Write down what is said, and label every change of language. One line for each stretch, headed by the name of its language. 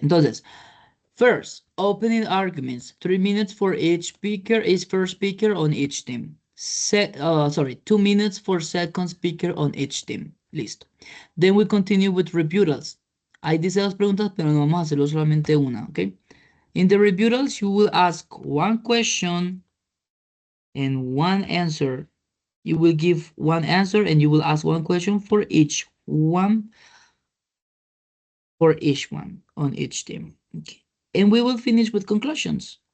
English: Entonces, first, opening arguments. 3 minutes for each speaker, each first speaker on each team. 2 minutes for second speaker on each team. Listo. Then we continue with rebuttals.
Spanish: Ahí dice dos preguntas, pero no vamos a hacerlo solamente una, ¿ok?
English: In the rebuttals, you will ask one question and one answer. You will give one answer and you will ask one question for each one on each team. Okay. And we will finish with conclusions.